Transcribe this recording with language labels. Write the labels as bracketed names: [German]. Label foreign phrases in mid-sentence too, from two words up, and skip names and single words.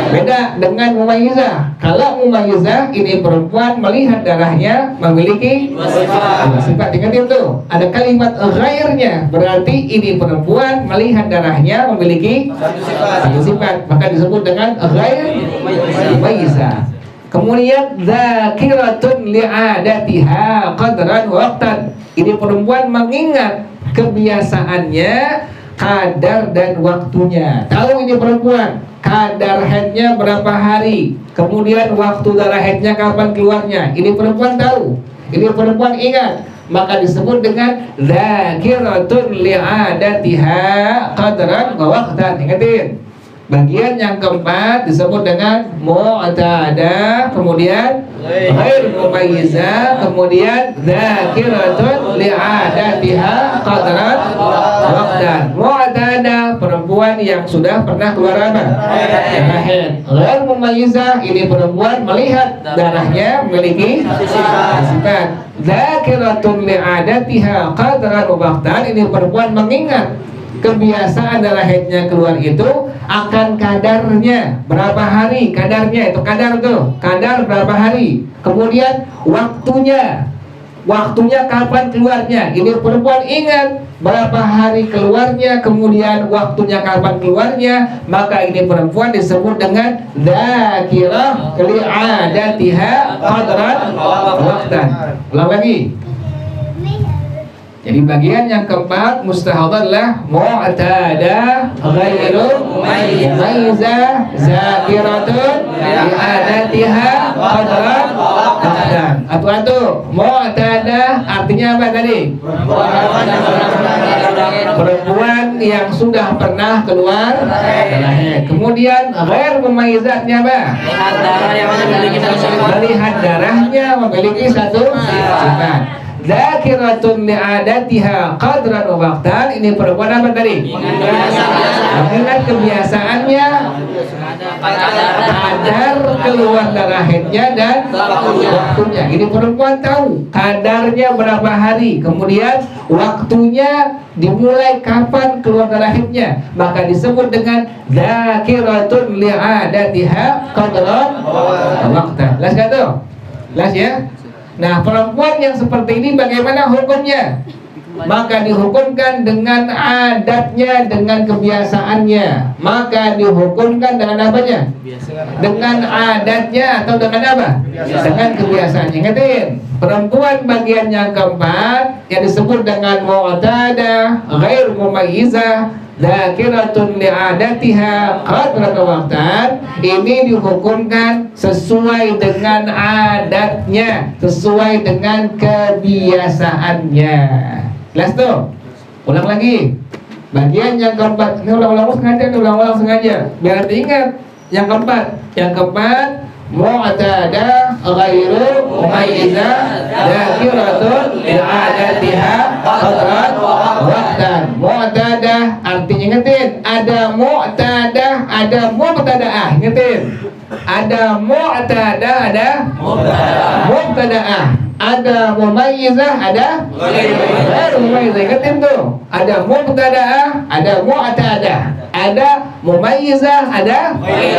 [Indonesian] Beda dengan mumayyizah. Kalau mumayyizah ini perempuan melihat darahnya memiliki Dua sifat. dua sifat. Ingat itu, ada kalimat ghairnya, berarti ini perempuan melihat darahnya memiliki satu sifat, maka disebut dengan [Arabic] غير مميزة. Kemudian ذاكرة لعادتها قدرا ووقتا. [Indonesian] Ini perempuan mengingat kebiasaannya, kadar dan waktunya. Tahu ini perempuan kadar haidnya berapa hari, kemudian waktu darah haidnya kapan keluarnya. Ini perempuan tahu. Ini perempuan ingat, maka disebut dengan [Arabic] ذاكرة لعادتها قدرا ووقتا. [Indonesian] Ingatin. Bagian yang keempat disebut dengan mu'tadah, kemudian [Arabic] غير مميزة, [Indonesian] kemudian [Arabic] ذاكرة لعادتها قدرا وقتا. [Indonesian] Mu'tadah perempuan yang sudah pernah keluar apa? Darah haid. [Arabic] غير مميزة [Indonesian] ini perempuan melihat darahnya memiliki sifat. [Arabic] ذاكرة لعادتها قدرا وقتا, [Indonesian] ini perempuan mengingat kebiasaan darah haidnya keluar itu akan kadarnya berapa hari, kadarnya itu kadar tuh, kadar berapa hari, kemudian waktunya kapan keluarnya. Ini perempuan ingat berapa hari keluarnya, kemudian waktunya kapan keluarnya, maka ini perempuan disebut dengan [Arabic] ذاكرة لعادتها قدرا وقتا. [Indonesian] Ulang lagi. Jadi bagian yang keempat mustahadah adalah [Arabic] معتادة غير مميزة ذاكرة لعادتها قدرا وقتا. [Indonesian] Atu mu'tadah artinya apa tadi? Perempuan yang sudah pernah keluar darah haid. Kemudian [Arabic] غير مميزتها [Indonesian] apa? Lihat darah yang memiliki satu sifat. Melihat darahnya memiliki satu sifat. [Arabic] ذاكرة لعادتها قدرا ووقتا, [Indonesian] ini perempuan apa tadi? Mengingat kebiasaannya, kadar keluar darah haidnya dan waktunya. Ini perempuan tahu kadarnya berapa hari, kemudian waktunya dimulai kapan keluar darah haidnya, maka disebut dengan [Arabic] ذاكرة لعادتها قدرا ووقتا. [Indonesian] Jelas gak tuh? Jelas ya? Nah, perempuan yang seperti ini bagaimana hukumnya? Maka dihukumkan dengan adatnya, dengan kebiasaannya. Maka dihukumkan dengan apanya? Dengan adatnya atau dengan apa? Dengan kebiasaannya. Ingatin, perempuan bagian yang keempat yang disebut dengan [Arabic] معتادة غير مميزة ذاكرة لعادتها قدرا وقتا, [Indonesian] ini dihukumkan sesuai dengan adatnya, sesuai dengan kebiasaannya. Jelas tuh? Ulang lagi. Bagian yang keempat, ini ulang-ulang sengaja, biar diingat. Yang keempat [Arabic] معتادة غير مميزة ذاكرة لعادتها قدرا وقتا. [Indonesian] Mu'tadah artinya, ingetin, ada mu'tadah, ada mubtada'ah. Ingetin, ada mu'tadah, ada mubtada'ah, ada mumayyizah, ada [Arabic] غير مميزة. [Indonesian] Ingetin tuh, ada mubtada'ah, ada mu'tadah, ada mumayyizah, ada [Arabic] غير مميزة.